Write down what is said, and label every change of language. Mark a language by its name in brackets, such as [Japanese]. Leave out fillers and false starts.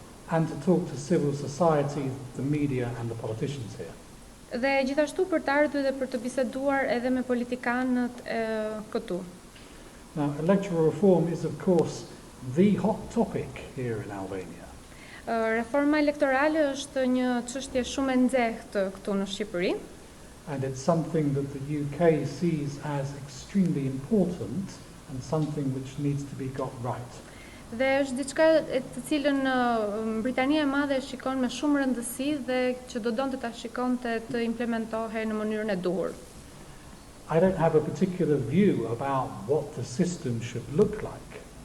[English] And to talk to civil society, the media and the politicians here. [Albanian] Dhe gjithashtu për të ardhur dhe për të biseduar edhe me politikanët këtu. [English] Now, electoral reform is of course the hot topic here in Albania. [Albanian] Reforma elektorale është një çështje shumë e nxehtë këtu në Shqipëri. [English] And it's something that the UK sees as extremely important and something which needs to be got right. [Albanian] Dhe është diçka të cilën Britania e Madhe shikon me shumë rëndësi dhe që do donte ta shikonte të implementohej në mënyrën e duhur. [English] I don't have a particular view about what the system should look like.